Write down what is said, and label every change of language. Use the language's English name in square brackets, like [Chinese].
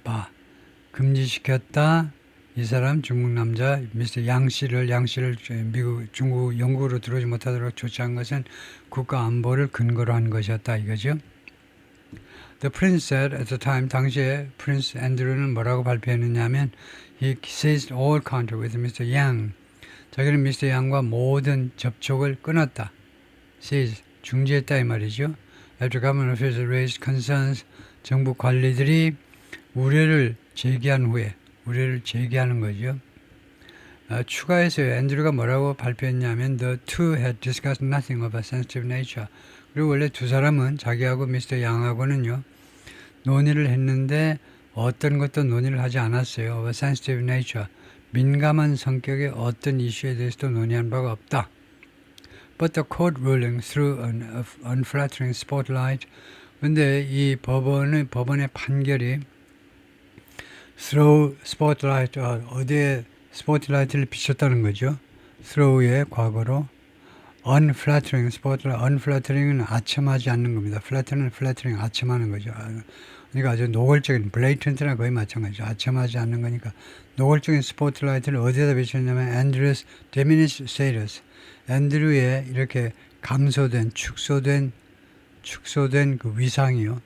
[Korean] 바 금지시켰다. 이 사람 중국 남자 미스터 양씨를 중국 영국으로 들어오지 못하도록 조치한 것은 국가 안보를 근거로 한 것이었다 이거죠. [English] The prince said at the time [Korean] 당시에 프린스 앤드루는 뭐라고 발표했느냐면 [English] he ceased all contact with Mr. Yang. [Korean] 자기는 미스터 양과 모든 접촉을 끊었다. cease 중지했다 이 말이죠. [English] After government officials raised concerns [Korean] 정부 관리들이 우려를 제기한 후에 우려를 제기하는 거죠. 추가해서 앤드루가 뭐라고 발표했냐면 [English] the two had discussed nothing of a sensitive nature. [Korean] 그리고 원래 두 사람은 자기하고 미스터 양하고는요 논의를 했는데 어떤 것도 논의를 하지 않았어요. [English] of a sensitive nature. [Korean] 민감한 성격의 어떤 이슈에 대해서도 논의한 바가 없다. [English] But the court ruling threw an unflattering spotlight. [Korean] 근데 이 법원의 판결이 throw spotlight 어디에 스포트라이트를 비췄다는 거죠. throw의 과거로 [English] unflattering spotlight. [Korean] unflattering은 아첨하지 않는 겁니다. flattering 아첨하는 거죠. 그러니까 아주 노골적인 blatant나 거의 마찬가지죠. 아첨하지 않는 거니까 노골적인 스포트라이트를 어디에다 비쳤냐면 [English] Andrew's diminished status. [Korean] 앤드류의 이렇게 감소된 축소된 그 위상이요.